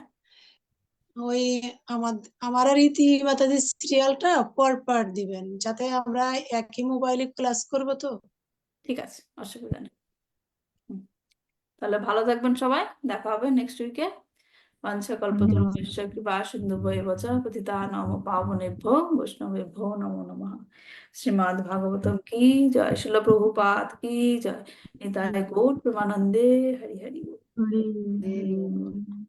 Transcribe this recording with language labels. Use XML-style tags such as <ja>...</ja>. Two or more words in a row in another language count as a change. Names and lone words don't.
<bn>ওই আমার আর ইতি মাতাজি সিরিয়ালটা পর দিবেন, যাতে আমরা একই মোবাইলে ক্লাস করব তো। ঠিক আছে, অসুবিধা নেই। তাহলে ভালো থাকবেন সবাই, দেখা হবে</bn> <en>next week.</en> <sa>বাঞ্ছাকল্পতরুভ্যশ্চ কৃপা সিন্ধুভ্যেব চ পতিতানাং পাবনেভ্যো বৈষ্ণবেভ্যো নমো নমঃ।</sa> <bn>শ্রীমদ্ ভাগবতম</bn> <hi>की जय,</hi> <bn>শিল প্রভুপাদ</bn> <hi>की जय,</hi> <bn>নিতাই গৌর প্রেমানন্দে হরি হরি। হরে হরে বল।</bn>